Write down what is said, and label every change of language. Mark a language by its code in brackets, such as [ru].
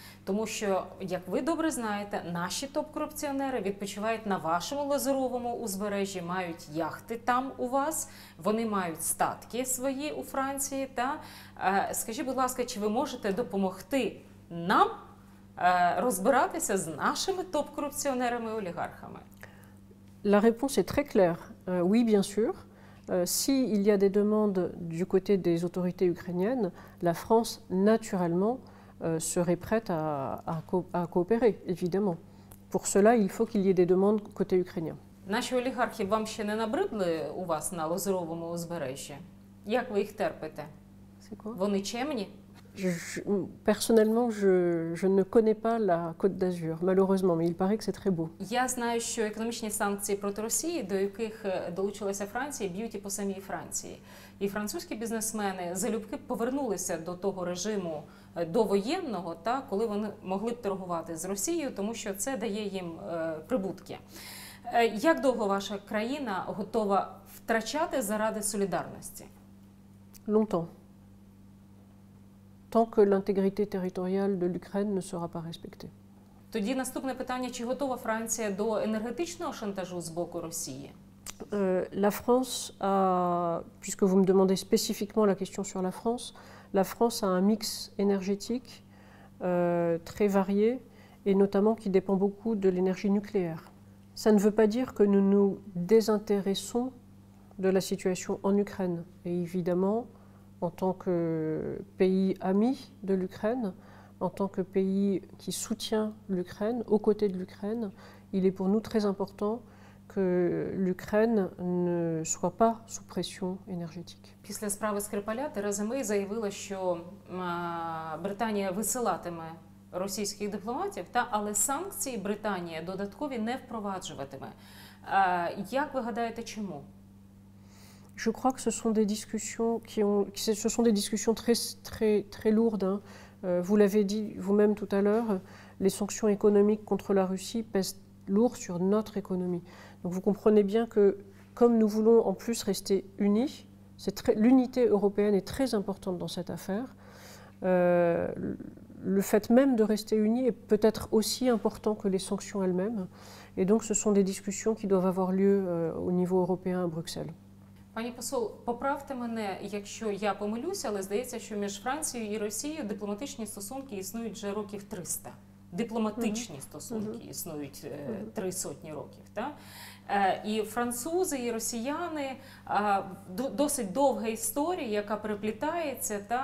[uk] Тому що, як ви добре знаєте, наші топ-корупціонери відпочивають на вашому лазуровому узбережжі, мають яхти там у вас, вони мають статки свої у Франції. Скажіть, будь ласка, чи ви можете допомогти нам розбиратися з нашими топ-корупціонерами і олігархами? [fr] La réponse est très claire. Oui, bien sûr. S'il y a des demandes du côté des autorités ukrainiennes, la France, naturellement, serait prête à coopérer, évidemment. Pour cela, il faut qu'il y ait des demandes côté ukrainien. [uk] Наші олігархи вам ще не набридли у вас на лазуровому узбережжі? Як ви їх терпите? [fr] C'est quoi? [uk] Вони чемні? [fr] Personnellement, je ne connais pas la Côte d'Azur, malheureusement, mais il paraît que c'est très beau. [uk] Я знаю, що економічні санкції проти Росії, до яких долучилася Франція, б'ють і по самій Франції. І французькі бізнесмени залюбки повернулися до того режиму довоєнного, коли вони могли б торгувати з Росією, тому що це дає їм прибутки. Як довго ваша країна готова втрачати заради солідарності? [fr] Longtemps. Tant que l'intégrité territoriale de l'Ukraine ne sera pas respectée. [uk] Тоді наступне питання, чи готова Франція до енергетичного шантажу з боку Росії? [fr] La France a, puisque vous me demandez spécifiquement la question sur la France a un mix énergétique très varié et notamment qui dépend beaucoup de l'énergie nucléaire. Ça ne veut pas dire que nous nous désintéressons de la situation en Ukraine. Et évidemment, en tant que pays ami de l'Ukraine, en tant que pays qui soutient l'Ukraine, aux côtés de l'Ukraine, il est pour nous très important que l'Ukraine ne soit pas sous pression énergétique. [uk] Після справи Скрипаля Тереза Мей заявила, що Британія висилатиме російських дипломатів, але санкції Британія додаткові не впроваджуватиме. Як ви гадаєте, чому? [fr] Je crois que ce sont des discussions ce sont des discussions très lourdes. Hein. Vous l'avez dit vous-même tout à l'heure, les sanctions économiques contre la Russie pèsent lourd sur notre économie. Donc vous comprenez bien que comme nous voulons en plus rester unis, l'unité européenne est très importante dans cette affaire. Le fait même de rester unis est peut-être aussi important que les sanctions elles-mêmes. Et donc ce sont des discussions qui doivent avoir lieu au niveau européen à Bruxelles. [uk] Пані посол, поправте мене, якщо я помилюся, але здається, що між Францією і Росією дипломатичні стосунки існують вже років 300. Дипломатичні стосунки існують 300 років. І французи, і росіяни, досить довга історія, яка переплітається.